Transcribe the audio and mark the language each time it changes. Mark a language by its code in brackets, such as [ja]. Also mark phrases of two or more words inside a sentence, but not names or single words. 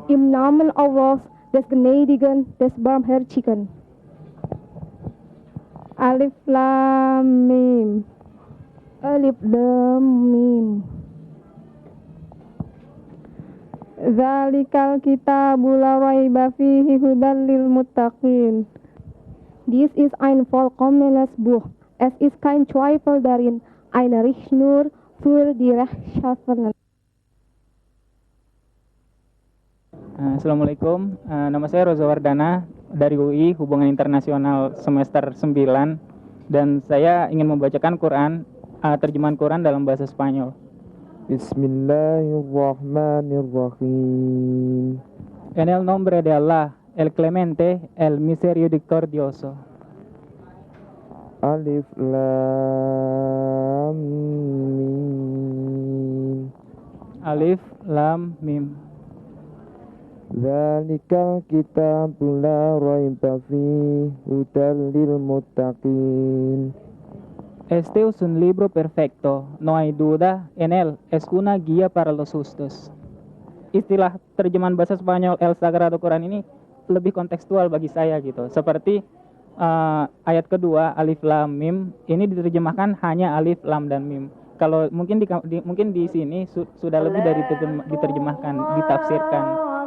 [de] Im Namen Allahs, des Gnädigen, des Barmherzigen. [ar] ألف لام ميم. ألف لام ميم. ذلك الكتاب لا ريب فيه هدى للمتقين. [de] Dies ist ein vollkommenes Buch. Es ist kein Zweifel darin, eine Richtschnur für die Rechtschaffenen. [id] Assalamualaikum, nama saya Roza Wardana dari UI Hubungan Internasional semester 9, dan saya ingin membacakan Quran, terjemahan Quran dalam bahasa Spanyol. [ar] Bismillahirrahmanirrahim. [es] En el nombre de Allah, el Clemente, el Misericordioso. [ar] ألف لام ميم. ألف لام ميم. ذلك الكتاب لا ريب فيه هدى للمتقين. [es] Este es un libro perfecto, no hay duda en él, es una guía para los justos. [id] Istilah terjemahan bahasa Spanyol El Sagrado Quran ini lebih kontekstual bagi saya gitu. Seperti ayat kedua Alif Lam Mim ini diterjemahkan hanya Alif Lam dan Mim. Kalau mungkin di sini sudah lebih dari diterjemahkan, ditafsirkan.